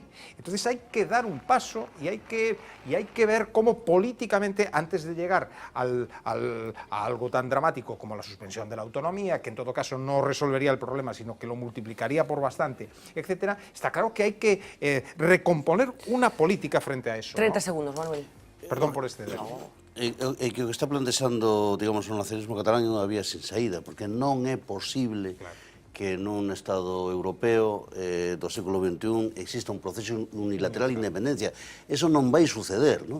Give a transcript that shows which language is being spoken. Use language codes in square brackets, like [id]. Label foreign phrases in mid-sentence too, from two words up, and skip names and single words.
[es] Entonces hay que dar un paso y hay que ver cómo políticamente, antes de llegar a algo tan dramático como la suspensión de la autonomía, que en todo caso no resolvería el problema, sino que lo multiplicaría por bastante, etcétera, está claro que hay que recomponer una política frente a eso. 30 segundos, Manuel. Perdón por este. [gl] O que está plantexando, digamos, o nacionalismo catalán é unha vía sin saída, porque non é posible que nun Estado europeo do século XXI exista un proceso unilateral de independencia. Eso non vai suceder, non?